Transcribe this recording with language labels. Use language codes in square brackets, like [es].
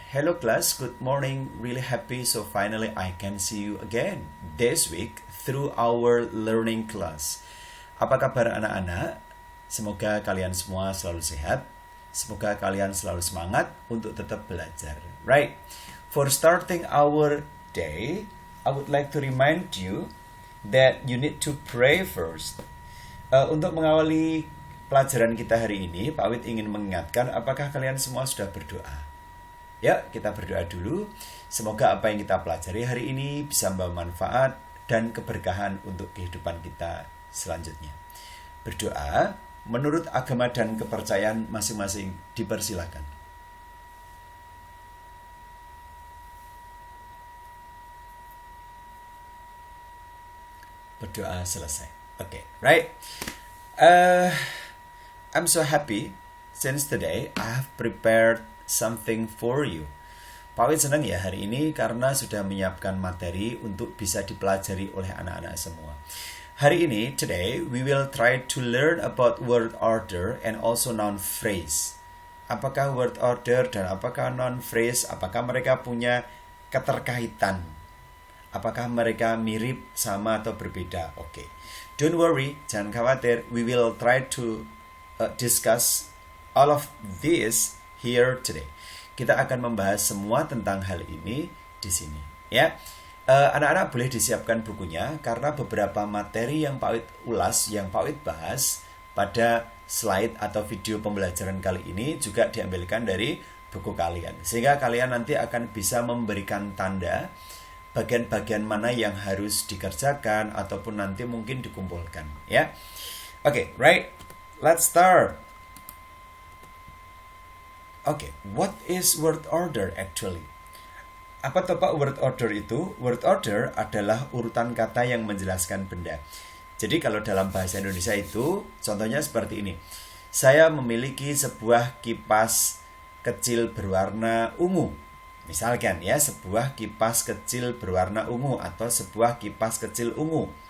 [en] Hello class, good morning. Really happy so finally I can see you again this week through our learning class. [id] Apa kabar anak-anak? Semoga kalian semua selalu sehat. Semoga kalian selalu semangat untuk tetap belajar. [en] Right. For starting our day, I would like to remind you that you need to pray first. [id] Untuk mengawali pelajaran kita hari ini, Pak Wid ingin mengingatkan apakah kalian semua sudah berdoa? Ya, kita berdoa dulu. Semoga apa yang kita pelajari hari ini bisa membawa manfaat dan keberkahan untuk kehidupan kita selanjutnya. Berdoa menurut agama dan kepercayaan masing-masing dipersilakan. Berdoa selesai. [en] Okay, right? I'm so happy since today I have prepared something for you. [id] Pak Wid senang ya hari ini karena sudah menyiapkan materi untuk bisa dipelajari oleh anak-anak semua. Hari ini, [en] today, we will try to learn about word order and also noun phrase. [id] Apakah word order dan apakah noun phrase, apakah mereka punya keterkaitan? Apakah mereka mirip, sama, atau berbeda? [en] Oke. Don't worry, [id] jangan khawatir. [en] We will try to discuss all of this here today. [id] Kita akan membahas semua tentang hal ini di sini, ya. Anak-anak boleh disiapkan bukunya karena beberapa materi yang Pak Wid ulas, yang Pak Wid bahas pada slide atau video pembelajaran kali ini juga diambilkan dari buku kalian. Sehingga kalian nanti akan bisa memberikan tanda bagian-bagian mana yang harus dikerjakan ataupun nanti mungkin dikumpulkan, ya. Oke, [en] right. Let's start. Okay, what is word order actually? [id] Apa tuh Pak word order itu? Word order adalah urutan kata yang menjelaskan benda. Jadi kalau dalam bahasa Indonesia itu, contohnya seperti ini. Saya memiliki sebuah kipas kecil berwarna ungu. Misalkan ya, sebuah kipas kecil berwarna ungu atau sebuah kipas kecil ungu.